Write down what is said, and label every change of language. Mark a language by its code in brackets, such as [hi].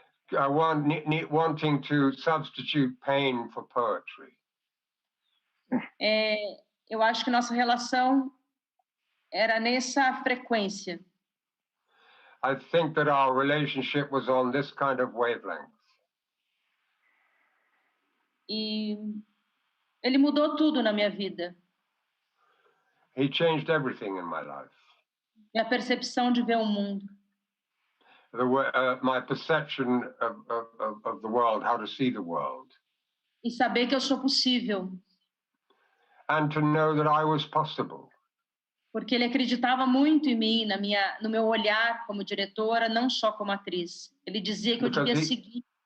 [en] Wanting to substitute pain for poetry. [pt] Eu acho que nossa relação era nessa frequência. [en] I think that our relationship was on this kind of wavelength. [pt] E ele mudou tudo na minha vida. [en] He changed everything in my life. [pt] Minha percepção de ver o mundo. [en] My perception of the world, how to see the world. [pt] E saber que eu sou possível. [en] And to know that I was possible. [pt] Porque ele acreditava muito em mim, no meu olhar como diretora, não só como atriz. Ele dizia que eu devia seguir.